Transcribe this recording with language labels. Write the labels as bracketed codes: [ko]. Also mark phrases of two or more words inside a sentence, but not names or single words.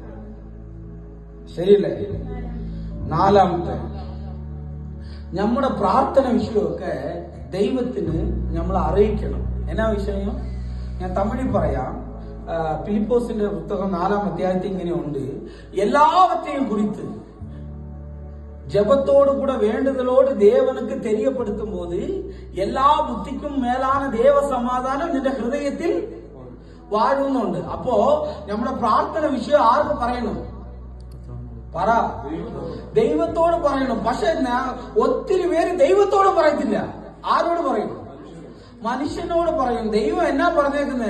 [ml] ശരിയല്ലേ? നാലാമത്തെ, നമ്മുടെ പ്രാർത്ഥന വിഷയമൊക്കെ ദൈവത്തിന് നമ്മൾ അറിയിക്കണം. എന്നാ വിഷയം? ഞാൻ തമിഴിൽ പറയാം. ഫിലിപ്പോസിന്റെ പുസ്തകം 4-ാം അധ്യായത്തിൽ ഇങ്ങനെയുണ്ട്. [ta] எல்லாவற்றையும் குறித்து ஜெபத்தோடு கூட வேண்டுதலோடு தேவனுக்கு தெரியப்படுத்தும் போது எல்லா புத்திக்கும் மேலான தேவ சமாதானம் [ml] നിന്റെ ഹൃദയത്തിൽ വാഴുന്നുണ്ട്. അപ്പോ നമ്മുടെ പ്രാർത്ഥന വിഷയം ആർക്ക് പറയണം? പറ. ദൈവത്തോട് പറയണം. പക്ഷെ ഒത്തിരി പേര് ദൈവത്തോട് പറയത്തില്ല. ആരോട് പറയും? മനുഷ്യനോട് പറയും. ദൈവം എന്നാ പറഞ്ഞേക്കുന്നേ?